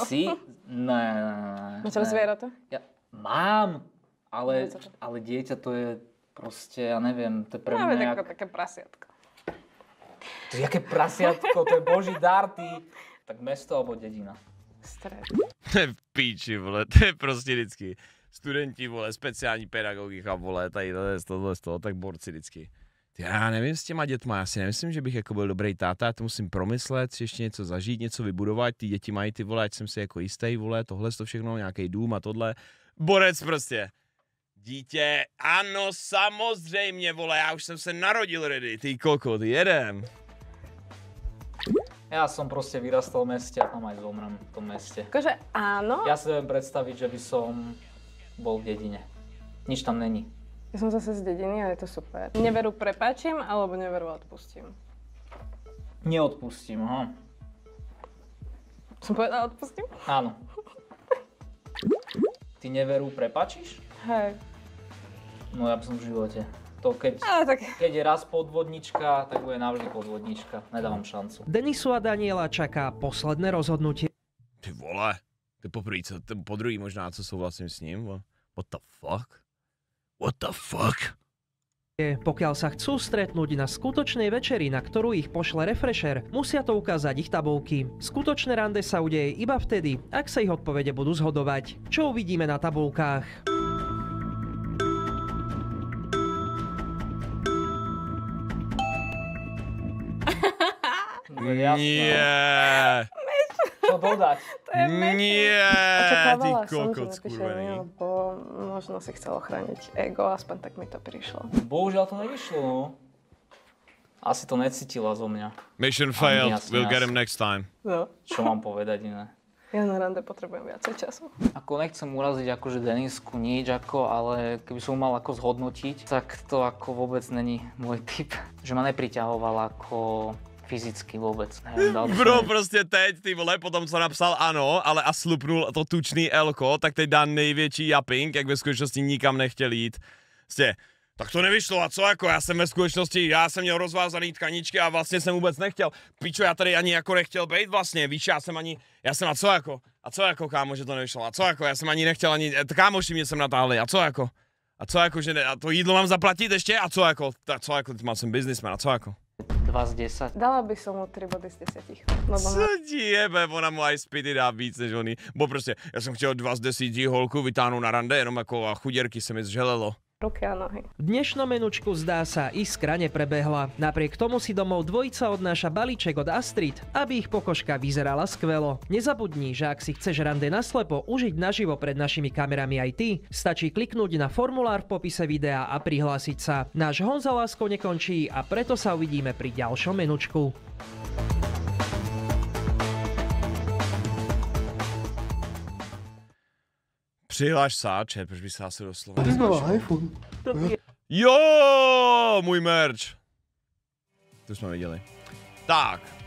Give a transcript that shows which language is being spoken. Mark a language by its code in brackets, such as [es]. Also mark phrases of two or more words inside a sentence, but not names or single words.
[sk] Psi? Ne. Máš zvieratá? Ja mám, ale dieťa to je proste, ja neviem, to je pre mňa ako také prasiatko. To je jaké prasiatko, to je boží dar, ty. Tak mesto alebo dedina? Stred. [cs] To je v píči, vole, to je prostě vždycky. Studenti, vole, speciální pedagogika, vole, tady tohle z toho, tak borci vždycky. Já nevím s těma dětma, já si nemyslím, že bych jako byl dobrý táta, já to musím promyslet, si ještě něco zažít, něco vybudovat, ty děti mají ty vole, ať jsem si jako jistý, vole, tohle to všechno, nějaký dům a tohle. Borec prostě. Dítě, ano, samozřejmě, vole, já už jsem se narodil ready, ty kokot, jedem. [sk] Ja som proste vyrastal v meste a tam aj zomrem v tom meste. Akože áno. Ja si viem predstaviť, že by som bol v dedine. Nič tam není. Ja som zase z dediny a je to super. Neveru prepáčim, alebo neveru odpustím? Neodpustím, aha. Som povedala odpustím? Áno. Ty neveru prepáčiš? Hej. No ja by som v živote. To keď je raz podvodnička, tak bude navždy podvodnička. Nedávam šancu. Denisu a Daniela čaká posledné rozhodnutie. [cs] Ty vole, to je poprvé, po druhý možná, co souhlasím s ním, [en] what the fuck? What the fuck? [sk] Pokiaľ sa chcú stretnúť na skutočnej večeri, na ktorú ich pošle Refresher, musia to ukázať ich tabulky. Skutočné rande sa udeje iba vtedy, ak sa ich odpovede budú zhodovať. Čo uvidíme na tabulkách? Nie. Čo dodať? To je Nie, ty Očakávala som, že kokot napíše skurvený. nie, lebo možno si chcel ochrániť ego, aspoň tak mi to prišlo. Bohužiaľ to nevyšlo, no. Asi to necítila zo mňa. [en] Mission failed, [sk] Jasne, [en] we'll get [sk] jasne. [en] him next time. [sk] No. Čo mám povedať iné? Ja na rande potrebujem viacej času. Ako nechcem uraziť akože Denisku nič, ale keby som mal ako zhodnotiť, tak to ako vôbec není môj typ. Že ma nepriťahoval ako fyzicky vôbec. Neviem, [cs] Bro, prostě teď, ty vole, potom co napsal ano, ale a slupnul to tučný elko, tak teď dá největší japing, jak ve skutečnosti nikam nechtěl jít. Prostě, Tak to nevyšlo a co jako, já jsem ve skutečnosti, já jsem měl rozvázaný tkaničky a vlastně jsem vůbec nechtěl. Pičo, já tady ani jako nechtěl být vlastně, víš, já jsem a co jako, kámo, že to nevyšlo, a co jako, já jsem ani nechtěl, kámoši mě sem natáhli, a co jako, že ne, a to jídlo mám zaplatit ještě, a co jako, mal jsem biznismen, a co jako. 2 z 10. [sk] Dala by som mu 3 body z 10. Lebo [cs] Co ti jebe, ona mu aj spity dá víc než oni. Bo prostě, já jsem chtěl 2 z 10 holku vytáhnout na rande, jenom jako a chuděrky se mi zželelo. [sk] ruky a nohy. V dnešnom menučku zdá sa iskra neprebehla. Napriek tomu si domov dvojica odnáša balíček od Astrid, aby ich pokožka vyzerala skvelo. Nezabudni, že ak si chceš rande naslepo užiť naživo pred našimi kamerami aj ty, stačí kliknúť na formulár v popise videa a prihlásiť sa. Náš Honza lásko nekončí a preto sa uvidíme pri ďalšom menučku. [cs] Přihlaš sáče, proč by se asi doslova. Ty znova iPhone. Jo, můj merch. To jsme viděli. Tak.